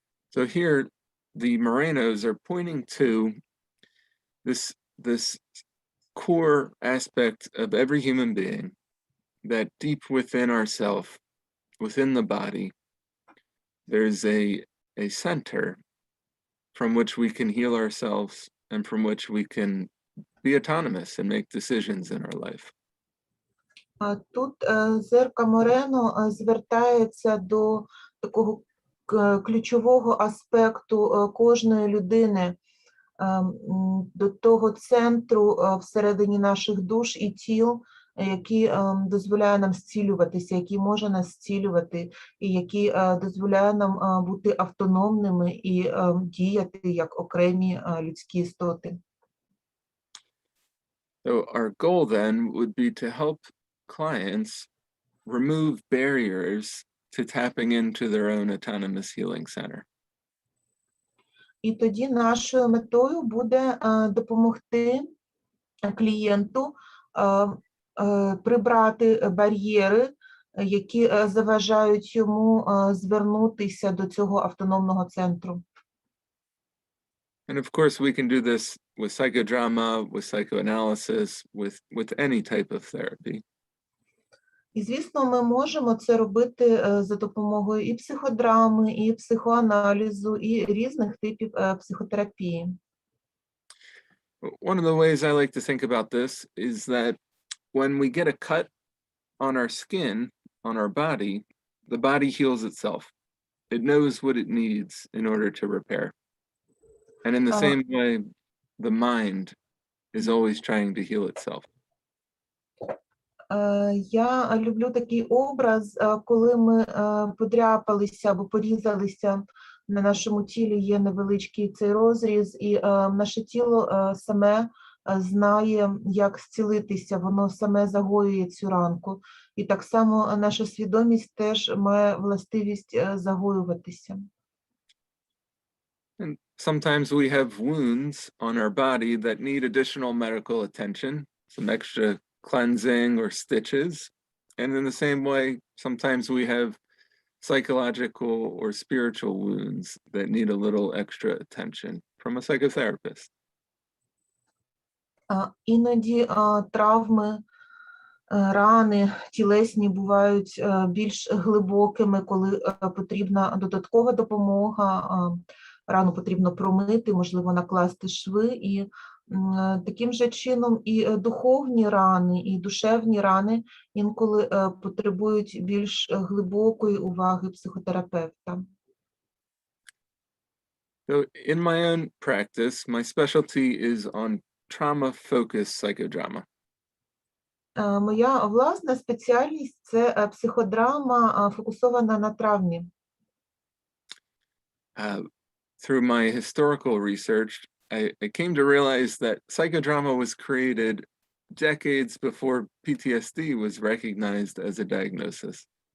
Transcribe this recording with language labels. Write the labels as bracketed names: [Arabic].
[English] So here, the Morenos are pointing to this core aspect of every human being, that deep within ourself, within the body, there's a center from which we can heal ourselves and from which we can be autonomous and make decisions in our life. [Ukrainian] Тут Зерка Морено звертається до такого ключового аспекту кожної людини, до того центру всередині наших душ і тіл, який дозволяє нам зцілюватися, який може нас зцілювати, і який дозволяє нам бути автономними і діяти як окремі людські істоти. [English] So our goal then would be to help clients remove barriers to tapping into their own autonomous healing center. [Ukrainian] І тоді нашою метою буде допомогти клієнту прибрати бар'єри, які заважають йому звернутися до цього автономного центру. [English] And of course, we can do this with psychodrama, with psychoanalysis, with any type of therapy. [Ukrainian] І, звісно, ми можемо це робити за допомогою і психодрами, і психоаналізу, і різних типів психотерапії. [English] One of the ways I like to think about this is that when we get a cut on our skin, on our body, the body heals itself. It knows what it needs in order to repair. And in the same way, the mind is always trying to heal itself. [Ukrainian] Я люблю такий образ, коли ми подряпалися або порізалися, на нашому тілі є невеличкий цей розріз, і наше тіло саме знає, як зцілитися, воно саме загоює цю ранку. І так само наша свідомість теж має властивість загоюватися. [English] And sometimes we have wounds on our body that need additional medical attention, some extra cleansing or stitches. And in the same way, sometimes we have psychological or spiritual wounds that need a little extra attention from a psychotherapist. [Ukrainian] Іноді травми, рани тілесні бувають більш глибокими, коли потрібна додаткова допомога, рану потрібно промити, можливо, накласти шви, і таким же чином і духовні рани, і душевні рани інколи потребують більш глибокої уваги психотерапевта. [English] So in my own practice, my specialty is on trauma-focused psychodrama. [Ukrainian] Моя власна спеціальність – це психодрама, фокусована на травмі. [English] Through my historical research, I came to realize that psychodrama was created decades before PTSD was recognized as a diagnosis.